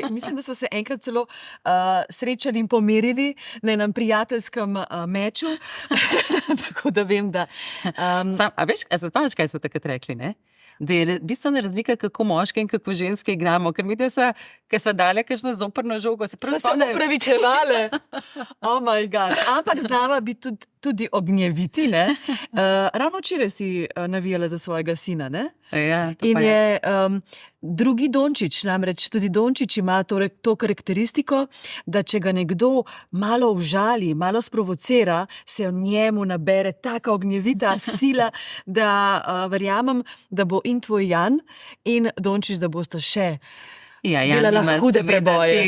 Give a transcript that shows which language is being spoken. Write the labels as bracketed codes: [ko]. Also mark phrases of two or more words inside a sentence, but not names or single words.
[sl] Mislim, da smo se enkrat celo srečali in pomerili na enem prijateljskem meču. Tako da vem, da... A veš, spomniš, kaj so takrat rekli, ne? Da je bistvena razlika, kako moške in kako ženske igramo. Ker mi, da so dale kakšno zoprno žogo, se upravičevale. [en] Oh my God. [sl] Ampak znala bi tudi ognjeviti, ne? Ravno včeraj si navijala za svojega sina, ne? Ja, in je drugi Dončić, namreč tudi Dončić ima to karakteristiko, da če ga nekdo malo užali, malo sprovocira, se v njemu nabere taka ognjevita sila, da verjamem, da bo in tvoj Jan in Dončić, da boste še delala hude preboje.